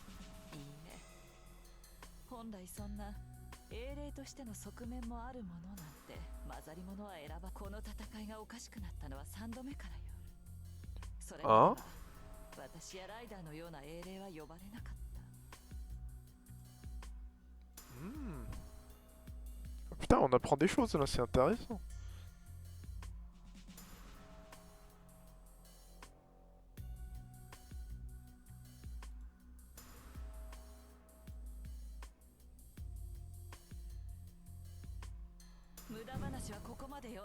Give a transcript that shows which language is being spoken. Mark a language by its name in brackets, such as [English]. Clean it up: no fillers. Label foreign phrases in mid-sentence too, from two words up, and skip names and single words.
[Japanese] いいえ、本来そんな英霊としての側面もあるものなんて混ざり物は選ば。この戦いがおかしくなったのは3度目からよ。それまでは私やライダーのような英霊は呼ばれなかった。 Hmm. [French] Putain, on apprend des choses là, c'est intéressant. [Japanese] 無駄話はここまでよ。